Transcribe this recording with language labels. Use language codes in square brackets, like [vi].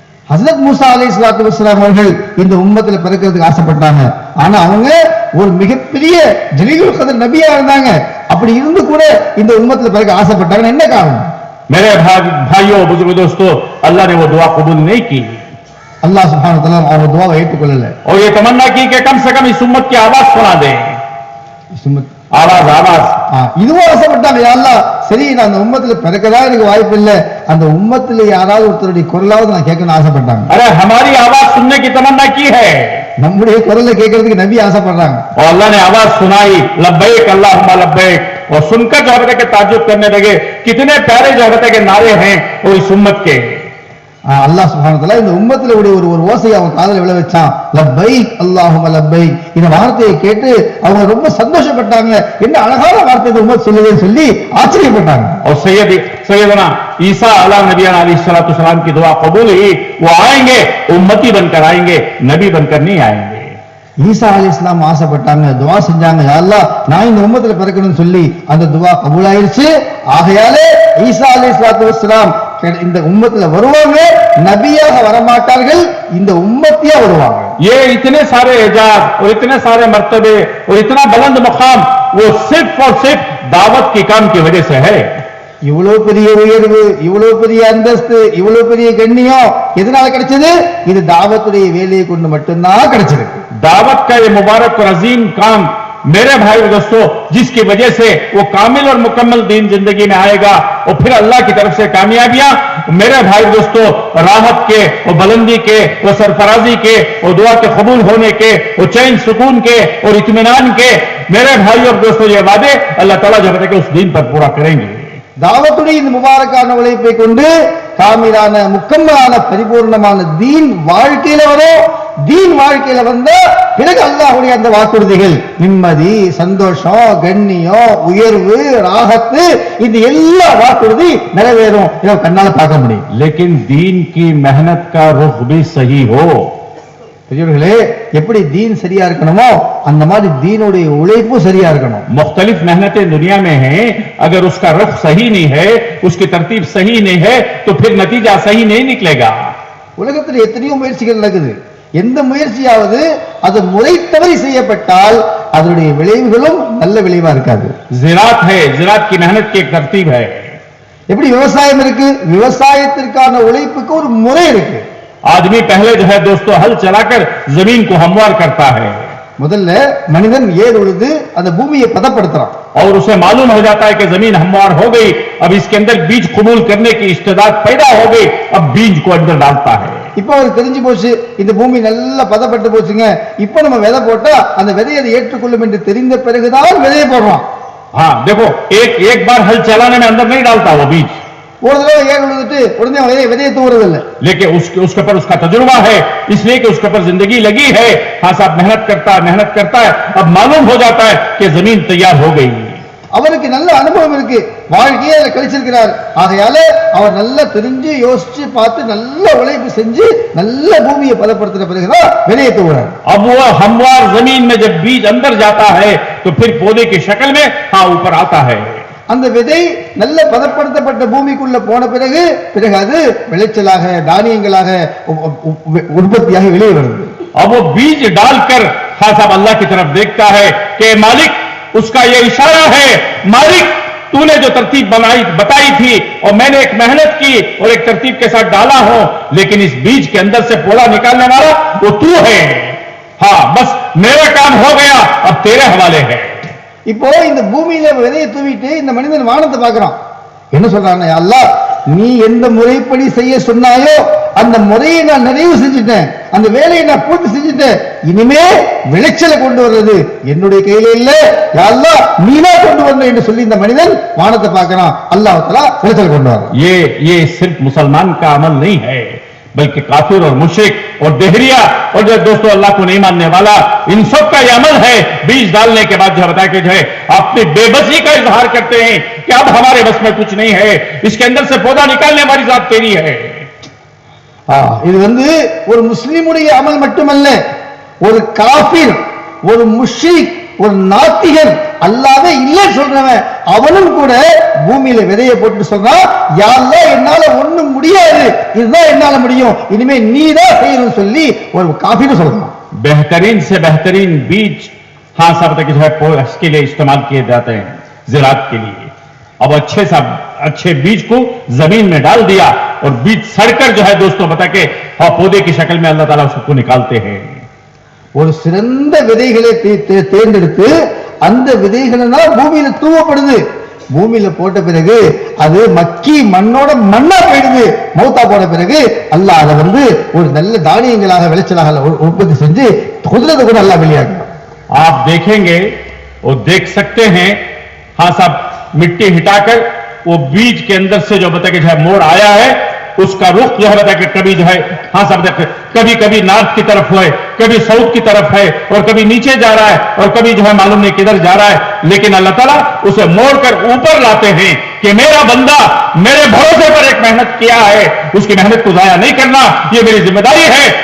[ta] ஹஜ்ரத் மூசா அலைஹிஸ்ஸலாம் அவர்கள் இந்த உம்மத்துல பிறக்கிறதுக்கு ஆசைப்பட்டாங்க. ஆனா அவங்க ஒரு மிகப்பெரிய ஜலீலுல் கதர் நபியா இருந்தாங்க. அப்படி இருந்து கூட இந்த உம்மத்துல பிறக்க ஆசைப்பட்டாங்க. என்ன காரணம்? [hi] मेरे भाइयों बुजुर्ग दोस्तों, अल्लाह ने वो दुआ कबूल नहीं की। [ta] अल्लाह सुब्हानहू व तआला அவங்க துஆவை ஏற்றுக்கொள்ளல. [hi] और ये तमन्ना की कि कम से कम इस उम्मत की आवाज सुना दे। आवाज [ta] இதுவும் ஆசைப்பட்டாங்க. யா அல்லாஹ், சரி நான் அந்த உம்மத்துல பிறக்கதா எனக்கு வாய்ப்பு இல்லை, அந்த உம்மத்துல யாராவது ஒருத்தருடைய குரலாவது நான் கேட்கணும்னு ஆசைப்பட்டாங்க. [hi] अरे हमारी आवाज सुनने की तमन्ना की है, [ta] நம்முடைய குரலை கேட்கறதுக்கு நபி ஆசைப்படுறாங்க. [hi] और अल्लाह ने आवाज सुनाई, [ar] लब्बैक अल्लाहुम्मा लब्बैक। [hi] और सुनकर जो हजरत के ताज्जुब करने लगे, कितने प्यारे जो हजरत के नारे हैं वो इस उम्मत के। [ta] அல்லாஹ் சுப்ஹானஹு வ தஆலா இந்த உம்மத்துல ஒரு ஓசையை அவங்க காதுல விழ வச்சான். [ar] லப்பைக் அல்லாஹும்ம லப்பைக். [ta] இந்த வார்த்தையை கேட்டு அவங்க ரொம்ப சந்தோஷப்பட்டாங்க. என்ன அழகான வார்த்தை இந்த உம்மத் சொல்லுதுன்னு சொல்லி ஆச்சரியப்பட்டாங்க. [hi] और सैयदना ईसा अला नबियन अलैहिस्सलाम की दुआ कबूल हुई। वो आएंगे, उम्मती बनकर आएंगे, नबी बनकर नहीं आएंगे। [ta] ஈசா அலைஹிஸ்ஸலாம் ஆசைப்பட்டாங்க, துஆ செஞ்சாங்க, யா அல்லாஹ் நான் இந்த உம்மத்துல பிறக்கணும்னு சொல்லி அந்த துஆ கபூல் ஆயிருச்சு. ஆகையாலே ஈசா அலைஹிஸ்ஸலாம் இந்த உம்மத்துல வருவாங்க, நபியாக வரமாட்டார்கள், இந்த உம்மத்தியா வருவாங்க. [hi] ये इतने सारे एजाज और इतने सारे मर्तबे और इतना बुलंद मुकाम वो सिर्फ और सिर्फ दावत के काम की वजह से है। [ta] இவ்வளவு பெரிய உயர்வு, இவ்வளவு பெரிய அந்தஸ்து, இவ்வளவு பெரிய கண்ணியம் எதனால கிடைச்சது? இது தாவத்துடைய வேலையை கொண்டு மட்டும்தான் கிடைச்சிருக்கு. [hi] दावत का ये मुबारक और अजीम काम मेरे भाई दोस्तों, जिसकी वजह से वो कामिल और मुकम्मल दीन जिंदगी में आएगा और फिर अल्लाह की तरफ से कामयाबियां मेरे भाई दोस्तों, राहत के, वो बुलंदी के, वो सरफराजी के, वो दुआ के कबूल होने के, वो चैन सुकून के और इत्मीनान के मेरे भाई और दोस्तों ये वादे अल्लाह ताला जब तक उस दिन पर पूरा करेंगे। [ta] தாவத்துடைய இந்த முபாரக்கான உழைப்பை கொண்டு காமிலான முக்கம்மலான பரிபூர்ணமான தீன் வாழ்க்கையில வரும். தீன் வாழ்க்கையில வந்த பிறகு அல்லாஹ்வுடைய அந்த வாக்குறுதிகள், நிம்மதி, சந்தோஷம், கண்ணியம், உயர்வு, ராகத்து, இந்த எல்லா வாக்குறுதி நிறைவேறும். இதை கண்ணால பார்க்க முடியும். [hi] लेकिन दीन की मेहनत का रुख भी सही हो, [ta] பெரியவர்களே, எப்படி தீன் சரியா இருக்கணுமோ அந்த மாதிரி தீனுடைய உழைப்பு சரியா இருக்கணும். [hi] मुख्तलिफ मेहनतें दुनिया में हैं, अगर उसका रुख सही नहीं है, उसकी तरतीब सही नहीं है, तो फिर नतीजा सही नहीं निकलेगा. [ta] உலகத்தில் எத்தனையோ முயற்சிகள் நடக்குது. எந்த முயற்சியாவது அது முறை தவறி செய்யப்பட்டால் அதனுடைய விளைவுகளும் நல்ல விளைவா இருக்காது. [hi] ज़िरात है, ज़िरात की मेहनत की एक तरतीब है. [ta] எப்படி விவசாயம் இருக்கு, விவசாயத்திற்கான உழைப்புக்கு ஒரு முறை இருக்கு. [hi] आदमी पहले जो है दोस्तों हल चलाकर जमीन को हमवार करता है, [ta] முதல்ல மனிதன் ஏர் உழுது அந்த பூமியை பதப்படுத்துறான். [hi] और उसे मालूम हो जाता है कि जमीन हमवार हो गई, अब इसके अंदर बीज कबूल करने की इस्तेदाद पैदा हो गई, अब बीज को अंदर डालता है. [ta] இப்போ அவருக்கு தெரிஞ்சு போச்சு, இந்த பூமி நல்லா பதப்பட்டு போச்சுங்க, இப்போ நம்ம விதை போட்டா அந்த விதையை அதை ஏற்றுக்கொள்ளும் என்று தெரிந்த பிறகுதான் விதையை போடுறோம். [hi] हाँ देखो, एक बार हल चलाने में अंदर नहीं डालता वो बीज, [ta] ஒரு தடவை ஏர் உழுதுட்டு உடனே விதையை தூவுறது இல்லை. [hi] लेकिन उसके ऊपर उसका तजुर्बा है, इसलिए कि उसके ऊपर जिंदगी लगी है. हाँ साहब, मेहनत करता है, अब मालूम हो जाता है कि जमीन तैयार हो गई. [ta] அவருக்கு நல்ல அனுபவம் இருக்கு, வாழ்க்கையே அதை கழிச்சிருக்கிறார். ஆகையால அவர் நல்லா தெரிஞ்சு யோசிச்சு பார்த்து நல்ல உழைப்பு செஞ்சு நல்ல பூமியை பதப்படுத்தின பிறகுதான் விதையை தூவுறார். [hi] अब वो हमवार जमीन में जब बीज अंदर जाता है तो फिर पौधे की शक्ल में हाँ ऊपर आता है. [ta] அந்த விதை நல்ல பதப்படுத்தப்பட்ட பூமிக்குள்ள போன பிறகு அது விளைச்சலாக தானியங்களாக உற்பத்தியாக வெளியே வருது. [hi] अब वो बीज डालकर हाँ साहब अल्लाह की तरफ देखता है कि मालिक, उसका ये इशारा है, मालिक तूने जो तरतीब बताई थी और मैंने एक मेहनत की और एक तरतीब के साथ डाला हूं, लेकिन इस बीज के अंदर से पौधा निकालने वाला वो तू है. हाँ बस मेरा काम हो गया, अब तेरे हवाले है. [ta] இப்போ இந்த பூமியில விதையை தூவிட்டு இந்த மனிதன் வானத்தை பார்க்கிறான். என்ன சொல்றான், அல்லாஹ் நீ எந்த முறைப்படி செய்ய சொன்னாயோ அந்த முறையை நான் நிறைவு செஞ்சுட்டேன், அந்த வேலையை நான் பூர்த்தி செஞ்சுட்டேன், இனிமே விளைச்சலை கொண்டு வர்றது என்னுடைய கையில இல்ல, யா அல்லாஹ் நீதான் கொண்டு வரணும் என்று சொல்லி இந்த மனிதன் வானத்தை பார்க்கிறான். அல்லாஹ் தஆலா விளைச்சல் கொண்டு வரான். [hi] ये सिर्फ मुसलमान का अमल नहीं है, बल्कि काफिर और मुशरिक और देहरिया और जो दोस्तों अल्लाह को नहीं मानने वाला, इन सब का यह अमल है. बीज डालने के बाद जो बताया कि जो है अपनी बेबसी का इजहार करते हैं कि अब हमारे बस में कुछ नहीं है, इसके अंदर से पौधा निकालने वाली जात तेरी है. [ta] இது ஒரு முஸ்லிமுடைய அமல் மட்டுமல்ல, ஒரு காஃபிர், ஒரு முஷ்ரிக், ஒரு நாத்திகன், அல்லாஹ்வே இல்ல சொல்றவன் அவனும் கூட பூமியில விதையை போட்டு சொன்னா, யா அல்லாஹ் என்னால ஒண்ணும் முடியாது, இதுதான் என்னால முடியும், இனிமே நீதான் செய்யணும் சொல்லி ஒரு காஃபிர் சொல்றான். [hi] बेहतरीन से बेहतरीन बीज हाँ सब तक जो है इसके लिए इस्तेमाल किए जाते हैं, ज़िरात के लिए. अब अच्छे बीज को जमीन में डाल दिया और बीज सड़कर जो है दोस्तों बता के हाँ पौधे की शक्ल में अल्लाह ताला उसको निकालते हैं. [ta] ஒரு சிறந்த விதைகளை தேர்ந்தெடுத்து அந்த விதைகள் பூமியில தூவப்படுது. பூமியில போட்ட பிறகு அது மக்கி மண்ணோட மண்ணா போயிடுது. மௌத்தா போன பிறகு அல்லாஹ் அதை ஒரு நல்ல தானியங்களாக விளைச்சலாக உற்பத்தி செஞ்சு குதிரத்தை கூட அல்லாஹ் வெளியாகும். [hi] आप देखेंगे और देख सकते हैं हाँ साहब, मिट्टी हटाकर वो बीज के अंदर से जो बता के जो है मोड़ आया है, उसका रुख जो है बता के कभी जो है हाँ साहब कभी नॉर्थ की तरफ है, कभी साउथ की तरफ है, और कभी नीचे जा रहा है, और कभी जो है मालूम नहीं किधर जा रहा है, लेकिन अल्लाह ताला उसे मोड़कर ऊपर लाते हैं कि मेरा बंदा मेरे भरोसे पर एक मेहनत किया है, उसकी मेहनत को जाया नहीं करना, ये मेरी जिम्मेदारी है.